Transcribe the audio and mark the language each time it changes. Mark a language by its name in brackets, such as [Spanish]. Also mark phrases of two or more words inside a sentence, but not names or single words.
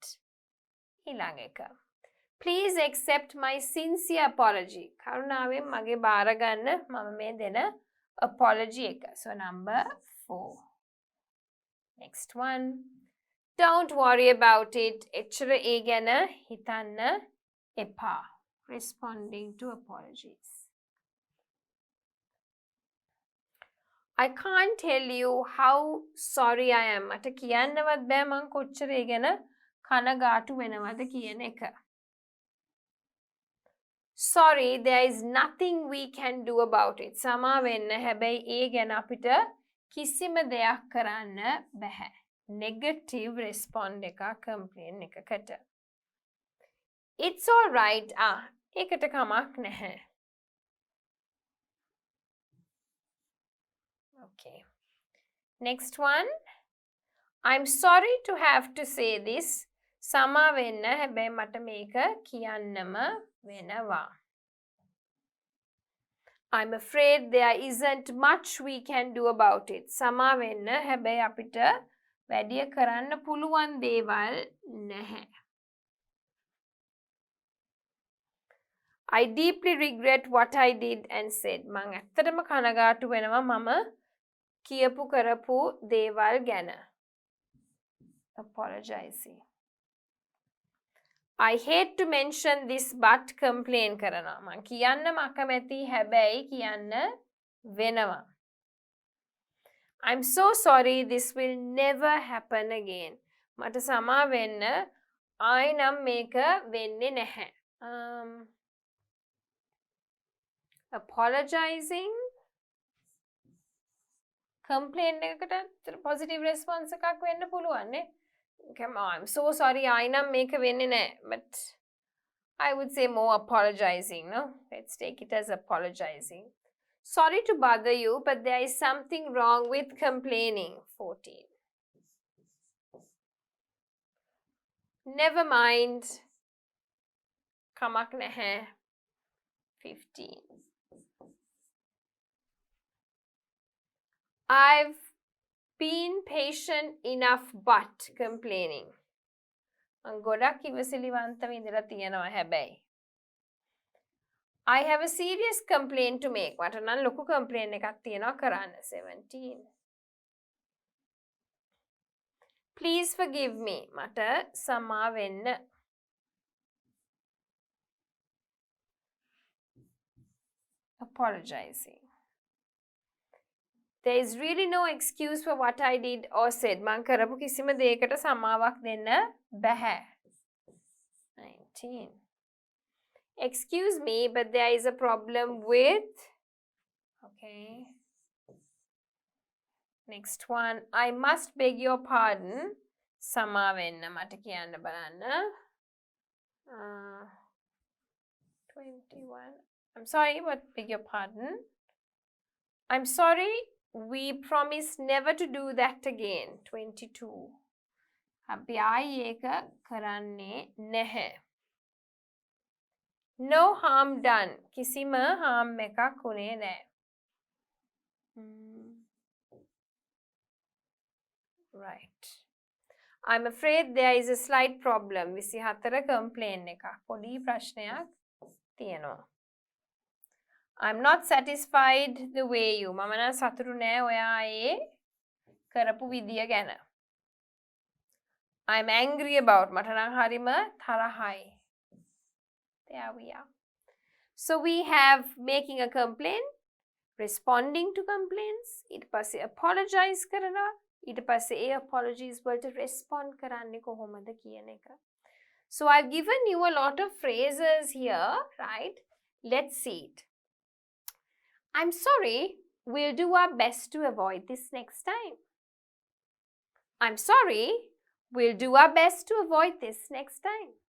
[Sinhala] Ilangeka. [English] Please accept my sincere apology. [Sinhala] කරුණාවෙන් මගේ බාර ගන්න මම මේ දෙන apology එක. [English] So number 4. Next one. Don't worry about it. [Sinhala] එච්චර ඒ ගැන හිතන්න එපා. [English] Responding to apologies. I can't tell you how sorry I am. [Sinhala] මට කියන්නවත් බෑ මං කොච්චර ඒ ගැන කනගාටු වෙනවද කියන එක. [English] Sorry, there is nothing we can do about it. [Sinhala] සමා වෙන්න හැබැයි ඒ ගැන අපිට කිසිම දෙයක් කරන්න බැහැ. [English] Negative respond එකක් complain එකකට. It's all right. [Sinhala] ඒකට කමක් නැහැ. [English] Okay. Next one. I'm sorry to have to say this. [Sinhala] සමා වෙන්න හැබැයි මට මේක කියන්නම වෙනවා. [English] I'm afraid there isn't much we can do about it. [Sinhala] සමා වෙන්න හැබැයි අපිට වැඩිය කරන්න පුළුවන් දේවල් නැහැ. [English] I deeply regret what I did and said. [Sinhala] මං ඇත්තටම කනගාටු වෙනවා මම කියපු කරපු දේවල් ගැන. [English] Apologizing. I hate to mention this but complain කරනවා. [Sinhala] මං කියන්න අකමැති හැබැයි කියන්න වෙනවා. [English] I'm so sorry, this will never happen again. [Sinhala] මට සමා වෙන්න ආයි නම් මේක වෙන්නේ නැහැ. [English] Apologizing. [Sinhala] Complain එකකට [English] positive response [Sinhala] එකක් වෙන්න පුළුවන් නේ. [English] Come on, I'm so sorry, I [Sinhala] නම් මේක වෙන්නේ නැහැ. [English] But I would say more apologizing, no? Let's take it as apologizing. Sorry to bother you, but there is something wrong with complaining. 14. Never mind. [Sinhala] කමක් නැහැ. 15. [English] I've been patient enough but complaining. [Sinhala] මං ගොඩක් ඉවසිලිවන්තව ඉඳලා තියෙනවා හැබැයි. [English] I have a serious complaint to make. [Sinhala] මට නම් ලොකු complaint එකක් තියෙනවා කරන්න. 17. [English] Please forgive me. [Sinhala] මට සමා වෙන්න. [English] Apologizing. There is really no excuse for what I did or said. [Sinhala] මං කරපු කිසිම දෙයකට සමාවක් දෙන්න බැහැ. [English] 19. Excuse me, but there is a problem with... Okay. Next one. I must beg your pardon. [Sinhala] සමා වෙන්න මට කියන්න බලන්න. [English] 21. I'm sorry, but beg your pardon. I'm sorry. We promise never to do that again. 22. [Sinhala] අපි ආයි ඒක කරන්නේ නැහැ. [English] No harm done. [Sinhala] කිසිම harm එකක් උනේ නැහැ. [English] Right. I'm afraid there is a slight problem. [Sinhala] 24 complain එකක්. පොඩි ප්‍රශ්නයක් තියෙනවා. [English] I'm not satisfied the way you. [Sinhala] මම නම් සතුටු නෑ ඔයා ඒ කරපු විදිය ගැන. [English] I'm angry about. [Sinhala] මට නම් හරිම තරහයි. [English] There we are. So we have making a complaint, responding to complaints, [Sinhala] ඊට පස්සේ apologize කරනවා, ඊට පස්සේ ඒ apologies වලට respond කරන්නේ කොහොමද කියන එක. [English] So I've given you a lot of phrases here, right? Let's see it. I'm sorry, we'll do our best to avoid this next time. I'm sorry, we'll do our best to avoid this next time.